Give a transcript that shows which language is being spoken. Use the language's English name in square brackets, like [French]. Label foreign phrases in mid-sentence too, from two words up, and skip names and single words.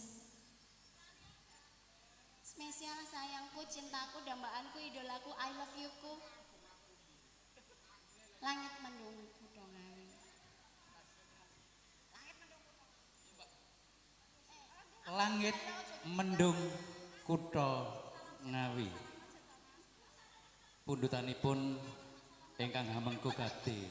[Indonesian] Spesial sayangku, cintaku, dambaanku, idolaku, [English] I love you-ku. [Javanese] Langit mendung kutha Ngawi. Langit mendung kutha Ngawi. Pundutanipun ingkang hamengku kadhe.